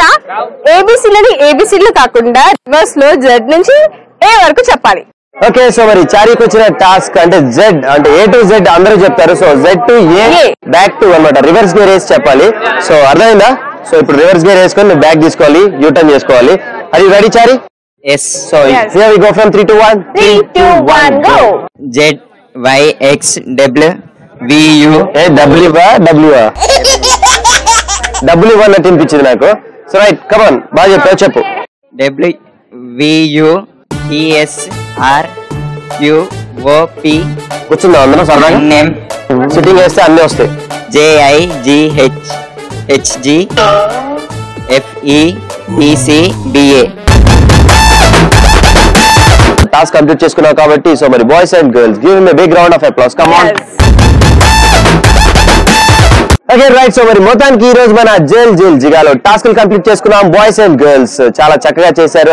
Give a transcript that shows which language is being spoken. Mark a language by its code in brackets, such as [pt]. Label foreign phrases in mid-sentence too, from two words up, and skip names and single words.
[te] ఏబిసిలని ఏబిసిలు కాకుండా రివర్స్ లో జెడ్ నుంచి ఏ వరకు చెప్పాలి. [en] okay, so [te] మరి చారికి వచ్చిన టాస్క్ అంటే జెడ్, అంటే [en] A to Z [te] అందరూ చెప్తారు. [en] so Z to A, back to [te] అన్నమాట, [en] reverse gear [te] వేసి చెప్పాలి. సో అర్థమైందా? సో ఇప్పుడు [en] reverse gear [te] వేసుకొని నువ్వు బ్యాక్ తీసుకోవాలి, [en] U-turn [te] చేసుకోవాలి. అది రెడీ చారి? [en] Yes. So here we go from 3 to 1. 3, 2, 1 go. Z Y X W V U. [te] ఏ W అన్నట్టు అనిపించింది నాకు. [en] so right, come on, [te] బాగా చెప్పావు, చెప్పు. [en] W V U E S R Q O P. [te] కూర్చుందా అందరం సరదాగా? Name సిట్టింగ్ వేస్తే అన్నీ వస్తాయి. [en] J I G H H G F E T C B A. task complete [te] చేసుకున్నావు కాబట్టి సో మరి [en] boys and girls give him a big round of applause. Come on. Okay right. [te] సో మరి మొత్తానికి ఈ రోజు మన జైల్ జిగాలో [en] task complete [te] చేసుకున్నాం. [en] boys and girls [te] చాలా చక్కగా చేశారు.